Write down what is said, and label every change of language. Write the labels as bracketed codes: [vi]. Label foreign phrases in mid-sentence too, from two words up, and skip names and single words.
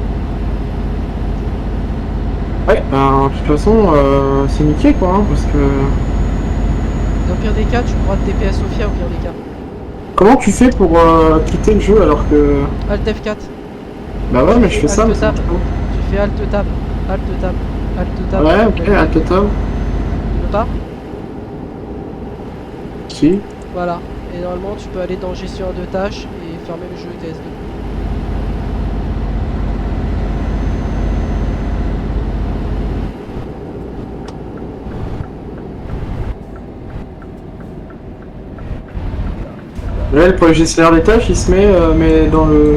[fr] Ouais, bah, de toute façon, c'est niqué quoi, hein, parce que... Dans le pire des cas, tu pourras te TP à Sofia au pire des cas. Comment tu fais pour quitter le jeu alors que... Alt F4. Bah ouais, mais je fais ça, mais tab. Tu fais Alt Tab, Alt Tab, Alt Tab. Ouais, ok, Alt Tab. Tu veux pas? Si. Voilà. Et normalement, tu peux aller dans gestion de tâches et fermer le jeu TS2. Là, pour le gestionnaire des tâches, il se met, mais dans le...